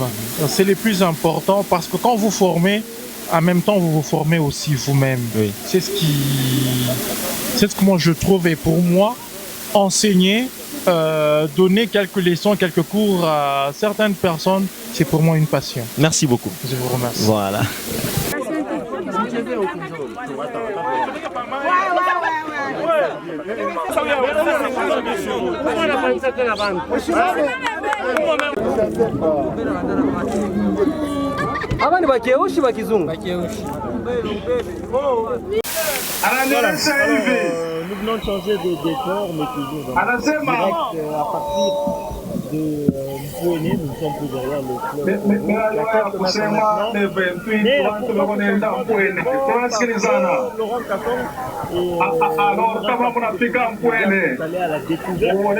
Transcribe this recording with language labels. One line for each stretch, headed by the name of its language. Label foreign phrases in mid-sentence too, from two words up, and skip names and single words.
French: C'est le plus important parce que quand vous formez, en même temps vous vous formez aussi vous-même. C'est ce que moi je trouve, et pour moi, enseigner, donner quelques leçons, quelques cours à certaines personnes, c'est pour moi une passion. Merci beaucoup. Je vous remercie. Voilà.
Swahili: Aba ni bakeushi bakizungu.
French: Voilà. Nous venons de changer de décor, mais toujours en direct à partir de Mpouéné, nous sommes plus derrière le club. Laurent Kasson alors comment on applique à Mpouéné aller à la découverte.